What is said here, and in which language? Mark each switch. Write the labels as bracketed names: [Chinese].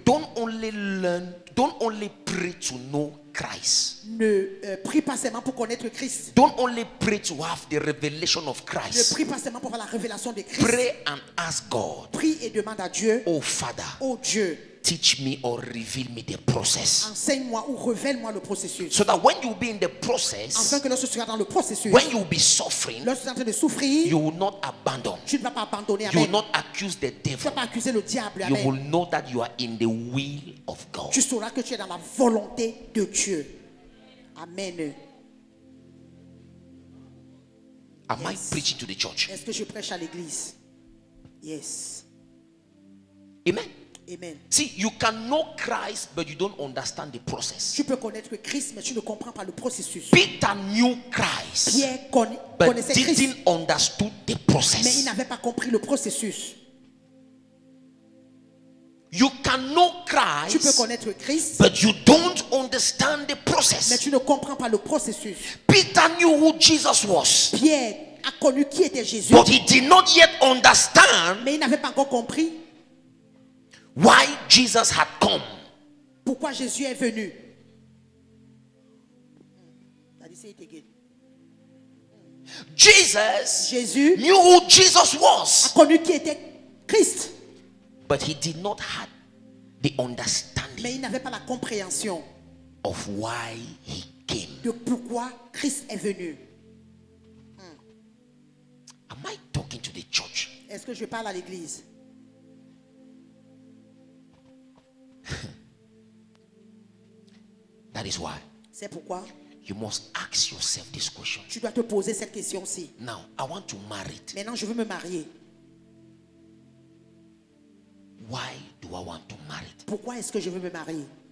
[English] don't only pray to know Christ. [French] ne prie pas seulement pour connaître Christ. [English] Don't only pray to have the revelation of [French] Ne [English] Christ. [French] prie pas seulement pour avoir la révélation de Christ. [English] Pray and ask God, [French] Prie et demande à Dieu, [English] oh Father, [French] oh Dieu, [English] teach me or reveal me the process. [French] enseigne-moi ou révèle-moi le processus. [English] So that when you be in the [French] Afin [English] process, [French] que lorsque tu seras dans le processus, [English] when you be suffering, [French] lorsque tu es en train de souffrir, [English] you will not abandon. [French] tu ne vas pas abandonner. [English] You will Amen. not accuse the [French] Tu ne vas [English] devil. [French] pas accuser le diable. [English] You will Amen. know that you are in the will of God. [French] Tu sauras que tu es dans la volonté de Dieu. [English] Amen. Am I Yes. preaching to the church? [French] Est-ce que je prêche à l'église? [English] Yes. Amen. Amen. See, you can know Christ, but you don't understand the process. [French] Tu peux connaître Christ, mais tu ne comprends pas le processus. [English] Peter knew Christ, [French] Pierre [English] but [French] connaissait Christ, [English] didn't understood the [French] mais il [English] process. [French] n'avait pas compris le processus. [English] You can know [French] Tu peux [English] Christ, [French] connaître Christ, [English] but you don't understand the [French] mais [English] process. [French] tu ne comprends pas le processus. [English] Peter knew who Jesus was, [French] Pierre a connu qui était Jésus, [English] but he did not yet understand [French] mais il n'avait pas encore compris [English] why Jesus had come. [French] pourquoi Jésus est venu. [English] That is it again. Jesus [French] Jésus [English] knew who Jesus [French] a [English] was, [French] connu qui était Christ, [English] but he did not have the understanding [French] Mais il n'avait pas la compréhension [English] of why he came. [French] de pourquoi Christ est venu. [English] Am I talking to the church? [French] Est-ce que je parle à l'église? [English] That is why [French] C'est pourquoi [English] you must ask yourself this question. [French] tu dois te poser cette question-ci. [English] Now, I want to marry it. [French] Maintenant, je veux me marier. [English] Why do I want to marry it? [French] Pourquoi est-ce que je veux me marier?